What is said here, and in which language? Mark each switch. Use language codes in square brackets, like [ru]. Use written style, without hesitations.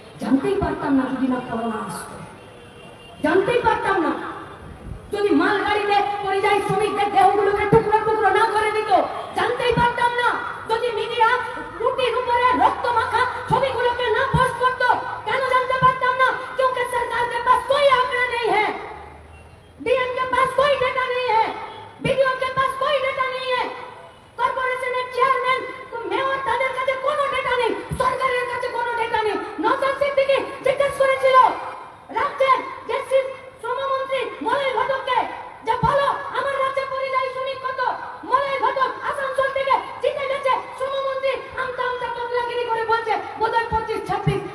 [bn] জানতেই পারতাম না যদি না করোনা আসতো, জানতেই পারতাম না যদি মালগাড়িতে পরিযায়ী শ্রমিকদের দেহগুলোকে টুকরো টুকরো না করে দিত, জানতেই পারতাম না যদি মিডিয়া রুটির উপরে রক্ত মাখা ছবিগুলোকে না পোস্ট করতো। কেন জানতে পারতাম না? [hi] क्योंकि सरकार के पास कोई आंकड़ा नहीं है, डीएम के पास कोई डेटा नहीं है, बीडीओ के पास कोई डेटा नहीं है, [bn] কর্পোরেশনের চেয়ারম্যান মেয়র তাদের কাছে কোনো ডেটা নেই, সরকারের কাছে কোনো ডেটা নেই। নওশাদ সিদ্দিকী জিজ্ঞেস করেছিল রাজ্যের যে শ্রমমন্ত্রী মলয় ঘটককে, যে বলো আমার রাজ্যে পরিযায়ী শ্রমিক কত? মলয় ঘটক আসানসোল থেকে জিতে গেছে শ্রমমন্ত্রী, আমতা আমতা তবলাগিরি করে বলছে বোধহয় 25-26।